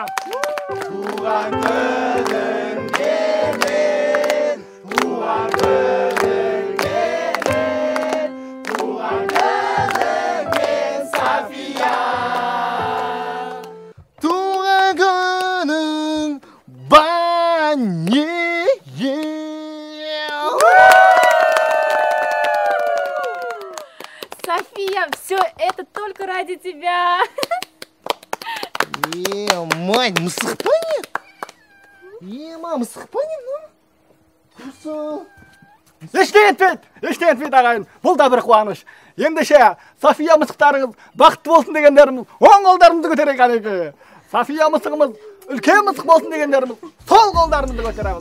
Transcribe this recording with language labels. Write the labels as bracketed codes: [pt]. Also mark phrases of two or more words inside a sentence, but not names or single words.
[kk] Туған күнің келген, туған күнің келген, туған күніңмен София. Туған күнің бәне. [ru] ради тебя. Мать, [kk] мысықпане? Мысықпане, Құрсын. Ештен етпейді ағайын. Бұл да бір қуаныш. Ендеше София мысықтарыңыз бақытты болсын дегендеріміз оң қолдарымызды көтерейік әнеке. София мысығымыз үлкен мысық болсын дегендеріміз сол қолдарымызды көтереміз.